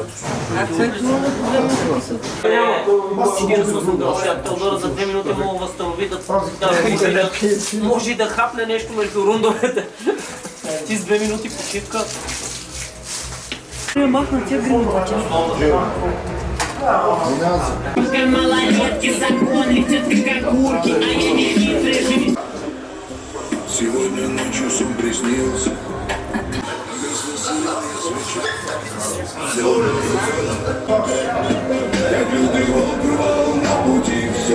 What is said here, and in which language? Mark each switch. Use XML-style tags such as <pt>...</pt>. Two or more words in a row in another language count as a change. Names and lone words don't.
<bg>А човек друго по 2 минути са. Теодора за 2 минути мога да възстанови може и да хапне нещо между рундовете. Ти с 2 минути почивка. Махна тия гръмбача.</bg> <ru>Сегодня ночью сон приснился. Я бил на пути все.</ru>